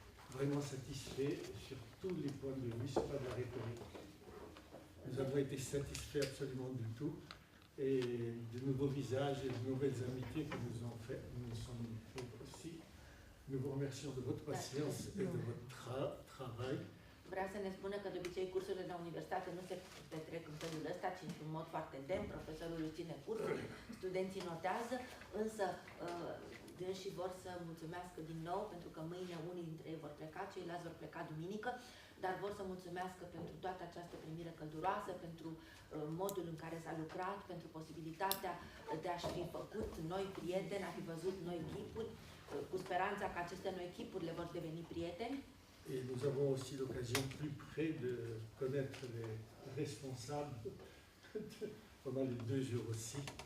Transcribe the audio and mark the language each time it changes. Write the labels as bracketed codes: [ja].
[fr] Vraiment satisfaits sur tous les points de vue, ce n'est pas de la rhétorique. Nous avons été satisfaits absolument du tout et de nouveaux visages et de nouvelles amitiés que nous sommes faits aussi. Nous vous remercions de votre patience et de votre travail. [ro] Vreau să ne spună că de obicei cursurile de la universitate nu se petrec în felul ăsta, ci într-un mod foarte demn, profesorul își ține cursul, studenții notează, însă dânsii vor să mulțumească din nou, pentru că mâine unii dintre ei vor pleca, ceilalți vor pleca duminică, dar vor să mulțumească pentru toată această primire călduroasă, pentru modul în care s-a lucrat, pentru posibilitatea de a-și fi făcut noi prieteni, a fi văzut noi chipuri, cu speranța că aceste noi chipuri le vor deveni prieteni. [fr] Et nous avons aussi l'occasion plus près de connaître les responsables pendant les 2 jours aussi.